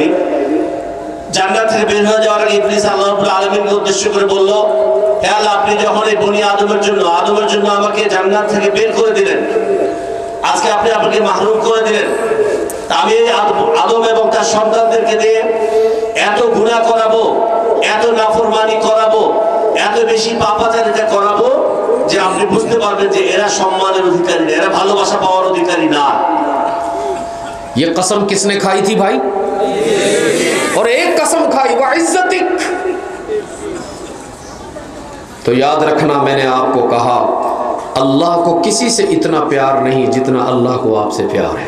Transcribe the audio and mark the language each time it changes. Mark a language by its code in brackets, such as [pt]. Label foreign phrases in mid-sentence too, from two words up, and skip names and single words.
[bn] জান্নাত থেকে বের হয়ে যাওয়ার আগে ইবলিস আল্লাহ রাব্বুল আলামিনকে উদ্দেশ্য করে বলল, হে আল্লাহ আপনি যখন এই বনি আদমের জন্য আমাকে জান্নাত থেকে বের করে দিলেন, আজকে আপনি আমাকে মাহরুম করে দিলেন, আমি আদম এবং তার সন্তানদেরকে দিয়ে এত গুনাহ করাবো, এত নাফরমানি করাবো, এত বেশি পাপাচারিতা করাবো যে আপনি বুঝতে পারবেন যে এরা সম্মানের অধিকারী না, এরা ভালোবাসা পাওয়ার অধিকারী না। [ur] یہ قسم کس نے کھائی تھی بھائی؟ اور ایک قسم کھائی وعزتک، تو یاد رکھنا میں نے آپ کو کہا اللہ کو کسی سے اتنا پیار نہیں جتنا اللہ کو آپ سے پیار ہے۔